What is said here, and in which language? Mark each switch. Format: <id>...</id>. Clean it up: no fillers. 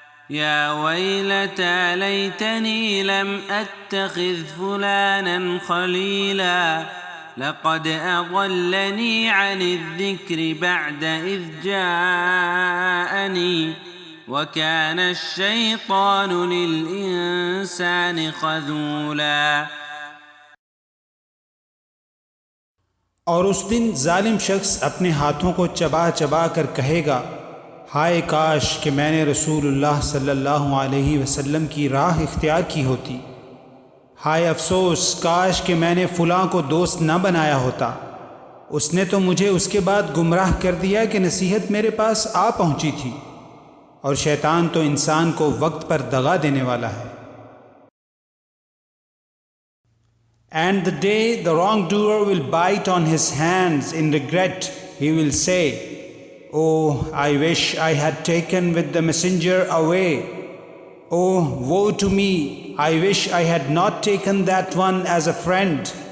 <ar>يا ويلتى ليتني لم أتخذ فلانا خليلا لقد أضلني عن الذكر بعد إذ جاءني وكان الشيطان للإنسان خذولا।</ar> <hi>और उस दिन जालिम शख्स अपने हाथों को चबा चबा कर कहेगा, हाय काश कि मैंने रसूलुल्लाह सल्लल्लाहु अलैहि वसल्लम की राह इख्तियार की होती। हाय अफसोस, काश कि मैंने फ़लाँ को दोस्त न बनाया होता। उसने तो मुझे उसके बाद गुमराह कर दिया कि नसीहत मेरे पास आ पहुँची थी, और शैतान तो इंसान को वक्त पर दगा देने वाला है।</hi> <en>And the day the wrongdoer will bite on his hands in regret, he will say, Oh, I wish I had taken with the messenger away. Oh, woe to me, I wish I had not taken that one as a friend.</en>